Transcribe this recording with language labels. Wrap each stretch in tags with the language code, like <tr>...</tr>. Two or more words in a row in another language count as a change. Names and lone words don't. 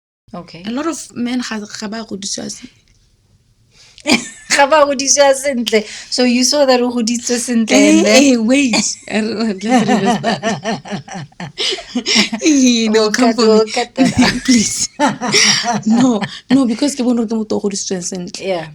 <en>Okay. A lot of men</en> <tn>ga ba godisiwa sentle. Ga ba godisiwa sentle.</tn> <en>So you saw that</en> <tn>o goditswe sentle</tn> <en>and then Hey, wait. Let's reverse that. They'll come for me. We'll cut that out. Please. No, because</en> <tn>ke bone gore ke motho o godisitsweng sentle.</tn> <en>Yeah.</en>